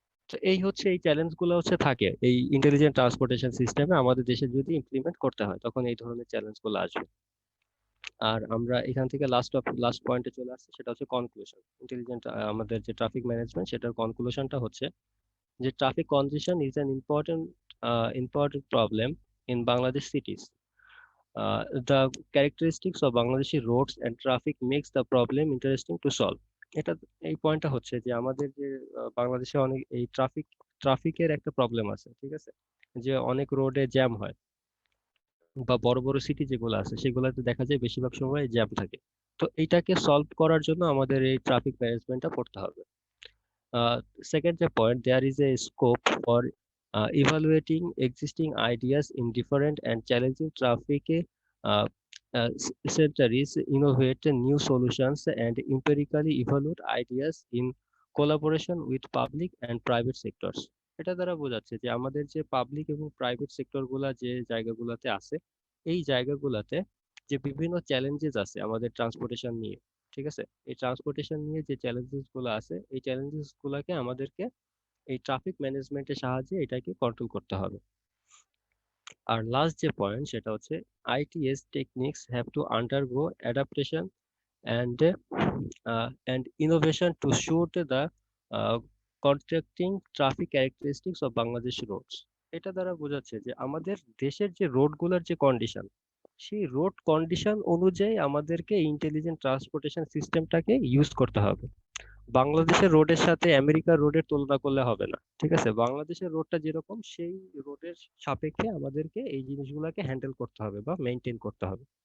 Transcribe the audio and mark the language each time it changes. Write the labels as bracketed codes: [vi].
[bn] তো এই হচ্ছে এই চ্যালেঞ্জ গুলো হচ্ছে থাকে এই ইন্টেলিজেন্ট ট্রান্সপোর্টেশন সিস্টেমে আমাদের দেশে যদি ইমপ্লিমেন্ট করতে হয় তখন এই ধরনের চ্যালেঞ্জ গুলো আসবে। আর আমরা এখান থেকে লাস্ট পয়েন্টে চলে আসছি, সেটা হচ্ছে কনক্লুশন। ইন্টেলিজেন্ট আমাদের যে ট্রাফিক ম্যানেজমেন্ট, সেটার কনক্লুশনটা হচ্ছে যে [en] traffic congestion is an important problem in Bangladesh cities. The characteristics of Bangladeshi roads and traffic makes the problem interesting to solve. [bn] এটা এই পয়েন্টটা হচ্ছে যে আমাদের যে বাংলাদেশে অনেক এই ট্রাফিকের একটা প্রবলেম আছে, ঠিক আছে, যে অনেক রোডে জ্যাম হয়, বা বড় বড় সিটি যেগুলো আছে সেগুলোতে দেখা যায় বেশিরভাগ সময় জ্যাম থাকে। তো এইটাকে সলভ করার জন্য আমাদের এই ট্রাফিক ম্যানেজমেন্টটা পড়তে হবে। [en] Second the point, there is a scope for evaluating existing ideas in different and challenging traffic uh, centers, innovate new solutions, and empirically evaluate ideas in collaboration with public and private sectors. [bn] এটা দ্বারা বোঝাচ্ছে যে আমাদের যে public এবং private sector গুলা যে জায়গাগুলোতে আছে, এই জায়গাগুলোতে যে বিভিন্ন চ্যালেঞ্জেস আছে আমাদের ট্রান্সপোর্টেশন নিয়ে, ঠিক আছে, এই ট্রান্সপোর্টেশন নিয়ে যে চ্যালেঞ্জেস গুলো আছে, এই চ্যালেঞ্জেস গুলাকে আমাদেরকে এই ট্রাফিক ম্যানেজমেন্টের সাহায্যে এটাকে কন্ট্রোল করতে হবে। [en] আর লাস্ট যে পয়েন্ট, সেটা হচ্ছে ITS techniques have to undergo adaptation and and innovation to suit the contracting traffic characteristics of Bangladesh roads. [bn] এটা দ্বারা বোঝাচ্ছে যে আমাদের দেশের যে রোডগুলোর যে কন্ডিশন, সেই রোড কন্ডিশন অনুযায়ী আমাদেরকে ইন্টেলিজেন্ট ট্রান্সপোর্টেশন সিস্টেমটাকে ইউজ করতে হবে। বাংলাদেশের রোডের সাথে আমেরিকার রোডের তুলনা করলে হবে না, ঠিক আছে, বাংলাদেশের রোডটা যেরকম সেই রোডের সাপেক্ষে আমাদেরকে এই জিনিসগুলোকে হ্যান্ডেল করতে হবে বা মেনটেন করতে হবে।